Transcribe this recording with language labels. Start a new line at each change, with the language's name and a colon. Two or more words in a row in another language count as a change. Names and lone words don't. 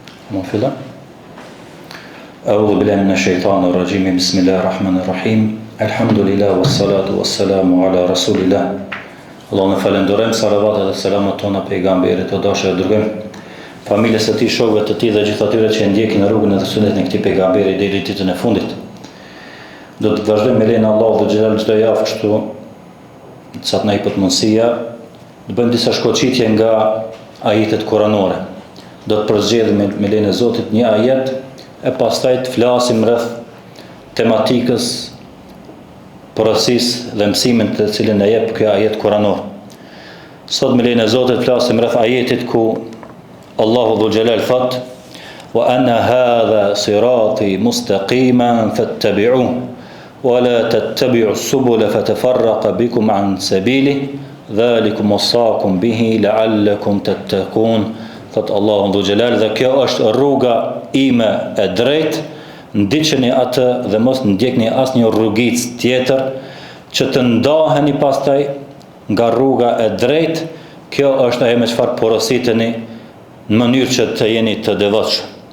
Arabic: Mufila. أعوذ بالله من الشيطان الرجيم. بسم الله الرحمن الرحيم الحمد لله والصلاة والسلام على رسول الله.
Albanian: Allahun e falenderojmë, salavatet dhe selamat tona pejgamberit të dashur, dërgojmë familjes së tij, shokëve të tij dhe gjithë atyre që ndjekin rrugën e sunetit të këtij pejgamberi deri në ditën e fundit. Do të vazhdojmë me lejen e Allahut dhe xhelal çdo javë kështu, sa të na jepet mundësia, të bëjmë disa shkoçitje nga ajetet kuranore. Do të përzgjedhim me lejen e Zotit një ajet e pastaj të flasim rreth tematikës, porosis dhe mësimin të cilin e jep ky ajet kuranor. Sot me lejen e Zotit flasim rreth ajetit ku Allahu Dhul Jalal thot:
Arabic: "وأن هذا صراطي مستقيما فاتبعوه ولا تتبعوا السبل فتفرق بكم عن سبيل ذلكم وصاكم به لعلكم تتقون."
Albanian: Thot Allahu Dhul Jalal, dhe kjo është rruga ime e drejtë, ndiqeni atë dhe mos ndjekni asnjë rrugicë tjetër që të ndaheni pastaj nga rruga e drejtë. Kjo është ajo me çfarë porositeni në mënyrë që të jeni të devotshëm.